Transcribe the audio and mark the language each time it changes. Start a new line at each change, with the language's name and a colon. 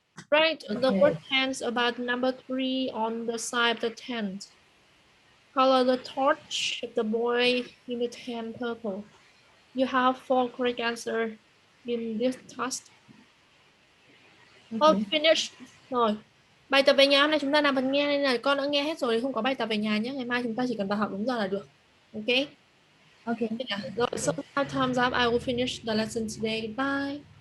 English: Write the word hands about number 3 on the side of the tent. Color the torch of the boy in the tent purple. You have 4 correct answers in this task. Finish. Rồi.
Vietnamese: Bài tập về nhà hôm nay chúng ta làm phần nghe nên là con đã nghe hết rồi, không có bài tập về nhà nhé. Ngày mai chúng ta chỉ cần vào học đúng giờ là được.
English: Ok. Ok. Rồi, so now time's up. I will finish the lesson today. Bye.